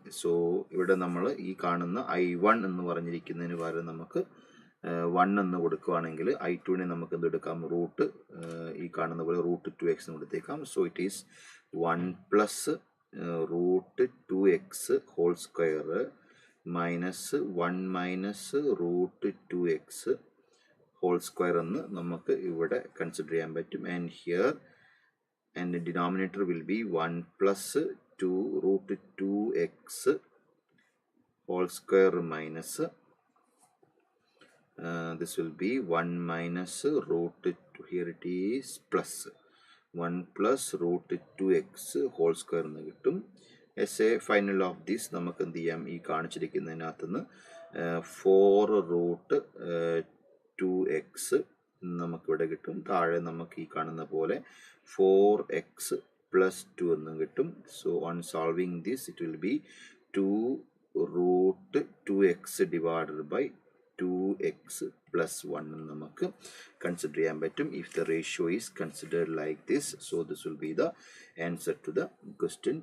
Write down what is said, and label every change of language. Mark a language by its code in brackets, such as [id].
[ml] So ഇവിടെ നമ്മൾ ഈ കാണുന്ന I1 എന്ന് പറഞ്ഞിരിക്കുന്നതിന് പകരം നമുക്ക് 1 എന്ന് കൊടുക്കുകയാണെങ്കിൽ I2നെ നമുക്ക് എന്തെടുക്കാം, റൂട്ട് ഈ കാണുന്ന പോലെ റൂട്ട് 2x എന്ന് കൊടുത്തേക്കാം. [en] so it is 1 plus root 2x whole square minus 1 minus root 2x whole square [ml] എന്ന് നമുക്ക് ഇവിടെ കൺസിഡർ ചെയ്യാൻ പറ്റും. [en] and here and denominator will be 1 പ്ലസ് 2 root 2x whole square minus this will be 1 minus root 2, here it is plus 1 plus root 2x whole square [ml] എന്ന് കിട്ടും. [en] as a final of this [ml] നമുക്ക് എന്ത് ചെയ്യാം, ഈ കാണിച്ചിരിക്കുന്നതിനകത്തുനിന്ന് 4 root 2x നമുക്കിവിടെ കിട്ടും. താഴെ നമുക്ക് ഈ കാണുന്ന പോലെ 4x plus 2 എന്ന് കിട്ടും. [en] so on solving this it will be 2 root 2x divided by [ml] 2x plus 1 നമുക്ക് കൺസിഡർ ചെയ്യാൻ പറ്റും. [en] If the ratio is considered like this, so this will be the answer to the question.